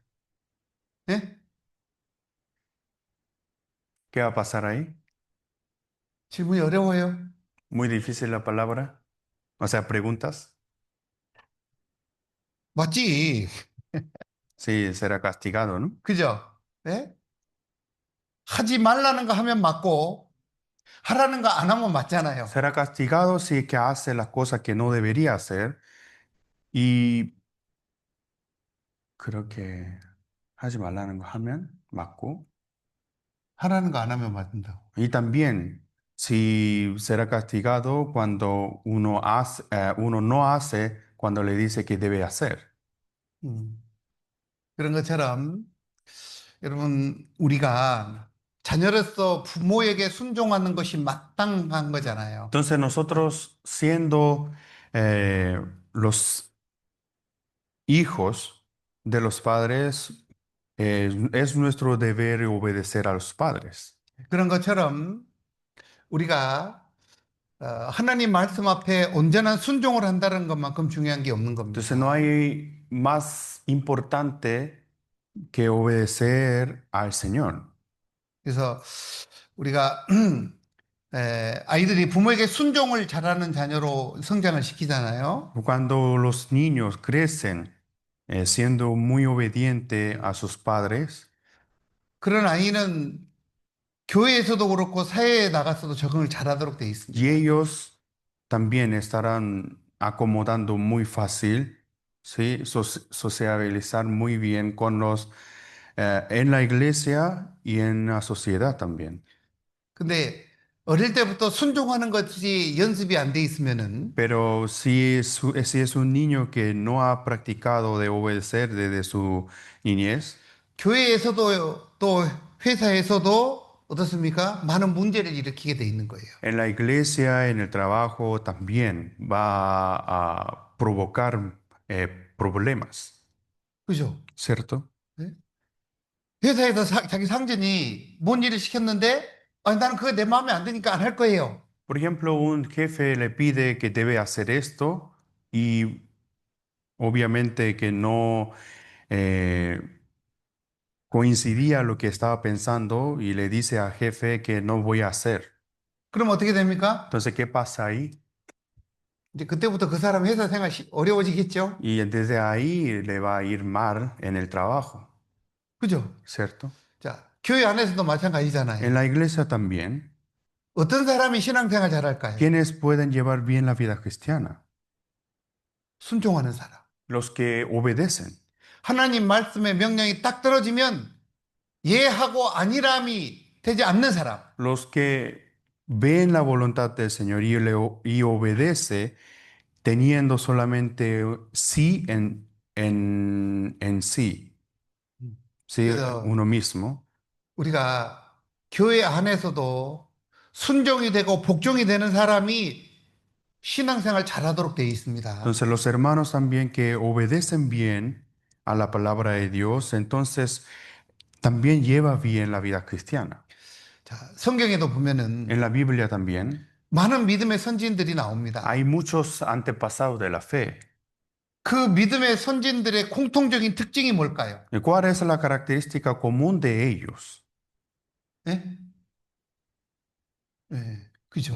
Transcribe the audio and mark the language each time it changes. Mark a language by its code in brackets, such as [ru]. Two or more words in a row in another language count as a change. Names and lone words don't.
[ko] 네? [es] ¿Qué va a pasar ahí? [ko] 질문이 어려워요. [es] Muy difícil la palabra. O sea, preguntas. [ko] 맞지? [es] Sí, será castigado, ¿no? [ko] 그죠? 네? 하지 말라는 거 하면 맞고, 하라는 거 안 하면 맞잖아요. [es] Será castigado si es que hace las cosas que no debería hacer. Y creo que [ko] 하지 말라는 거 하면 맞고. 하라는 거 안 하면 맞는다고. [es] Y también si será castigado cuando uno no hace cuando le dice que debe hacer. 음. [ko] 그런 것처럼 여러분 우리가 자녀로서 부모에게 순종하는 것이 마땅한 거잖아요. [es] Entonces nosotros siendo los hijos de los padres, es nuestro deber obedecer a los padres. [ko] 그런 것처럼 우리가 하나님 말씀 앞에 온전한 순종을 한다는 것만큼 중요한 게 없는 [es] Entonces no [ko] 겁니다. [es] hay más importante que obedecer al Señor. [ko] 그래서 우리가 아이들이 부모에게 순종을 잘하는 자녀로 성장을 시키잖아요. [es] Cuando los niños crecen siendo muy obediente a sus padres, [ko] 그런 아이는 교회에서도 그렇고 사회에 나가서도 적응을 잘하도록 돼 있습니다. [es] y ellos también estarán acomodando muy fácil, ¿sí? Sociabilizar muy bien con los en la iglesia y en la sociedad también. [ko] 근데 어릴 때부터 순종하는 것이 연습이 안 돼 있으면은 [es] Pero si es un niño que no ha practicado de obedecer desde su niñez, [ko] 교회에서도 또 회사에서도 어떻습니까? 많은 문제를 일으키게 돼 있는 거예요. [es] en la iglesia, en el trabajo, también va a provocar problemas, [ko] 그죠? [es] ¿cierto? [ko] 네? 회사에서 자기 상전이 뭔 일을 시켰는데 아니, 나는 그거 내 마음에 안 드니까 안 할 거예요. [es] Por ejemplo, un jefe le pide que debe hacer esto y obviamente que no eh, coincidía lo que estaba pensando y le dice al jefe que no voy a hacer. [ko] 그럼 어떻게 됩니까? [es] Entonces, ¿qué pasa ahí? [ko] 이제 그때부터 그 사람 회사 생활 어려워지겠죠? [es] Y desde ahí le va a ir mal en el trabajo, [ko] 그죠? [es] ¿cierto? [ko] 자, 교회 안에서도 [es] En [ko] 마찬가지잖아요. [es] la iglesia también, [ko] 어떤 사람이 신앙생활 잘할까요? [es] ¿quiénes pueden llevar bien la vida cristiana? [ko] 순종하는 사람. [es] Los que obedecen, [ko] 하나님 말씀의 명령이 딱 떨어지면 예하고 아니람이 되지 않는 사람. [es] los que ven la voluntad del Señor y obedece teniendo solamente sí en sí. ¿sí? [ko] 그래서 [es] Uno mismo. [ko] 우리가 교회 안에서도 순종이 되고 복종이 되는 사람이 신앙생활 잘하도록 되어 있습니다. [es] Entonces los hermanos también que obedecen bien a la palabra de Dios, entonces también lleva bien la vida cristiana. [ko] 자, 성경에도 [es] En [ko] 보면은 [es] la Biblia también [ko] 많은 믿음의 선진들이 나옵니다. [es] hay muchos antepasados de la fe. [ko] 그 믿음의 선진들의 공통적인 특징이 뭘까요? [es] ¿Y cuál es la característica común de ellos? [ko] 예? 그죠.